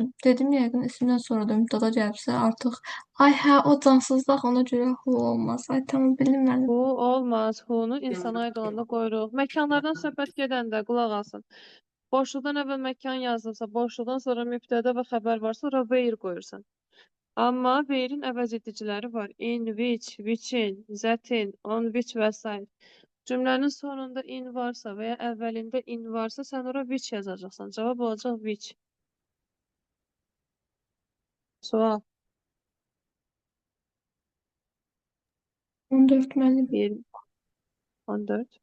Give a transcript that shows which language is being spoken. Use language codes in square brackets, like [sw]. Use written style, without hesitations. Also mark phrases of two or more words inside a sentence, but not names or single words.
[az] Dedim yəqin ismdən sonra da mübtəda gəlibsə artıq. Ay hə, o cansızlıq ona görə hu olmaz. Ay tamam bilmirəm. Bu olmaz. Who-nu insana aid olanda qoyuruq. Məkanlardan söhbət gedəndə qulaq asın. Boşluqdan əvvəl məkan yazılsa, boşluqdan sonra mübtəda və xəbər varsa, ora where qoyursan. Amma where-in əvəz ediciləri var. [en] In, which, which-in, that-in, on which və s. [az] Cümlənin sonunda in varsa və ya əvvəlində in varsa, sən ora which yazacaqsan. Cavab olacaq which. Sual. 14 mənim. 20, 14.